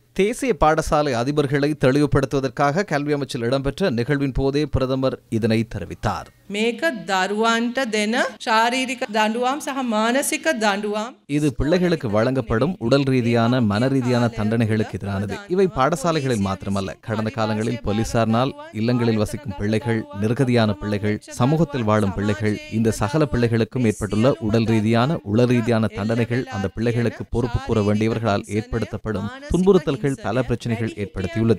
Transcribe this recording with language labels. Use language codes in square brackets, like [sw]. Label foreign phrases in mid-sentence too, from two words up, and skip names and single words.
[ta] தேசிய பாடசாலை அதிபர்களை தெளிவுபடுத்துவதற்காக கல்வி அமைச்சில் இடம்பெற்ற நிகழ்வின் போதே பிரதமர் இதனை தெரிவித்தார். [si] මේක දරුවන්ට දෙන ශාරීරික දඬුවම් සහ මානසික දඬුවම් [ta] இது பிள்ளைகளுக்கு வழங்கப்படும் உடல் ரீதியான மன ரீதியான தண்டனைகளுக்கு எதிரானது. இவை பாடசாலைகளில் மாத்திரமல்ல, கடந்த காலங்களில் போலீசாரினால் இல்லங்களில் வசிக்கும் பிள்ளைகள், நிர்கதியான பிள்ளைகள், சமூகத்தில் வாழும் பிள்ளைகள், இந்த சகல பிள்ளைகளுக்கும் ஏற்பட்டுள்ள உடல் ரீதியான உள ரீதியான தண்டனைகள் அந்த பிள்ளைகளுக்கு பொறுப்பு கூற வேண்டியவர்களால் ஏற்படுத்தப்படும் துன்புறுத்தல்கள் பல பிரச்சனைகள் ஏற்படுத்தியுள்ளது.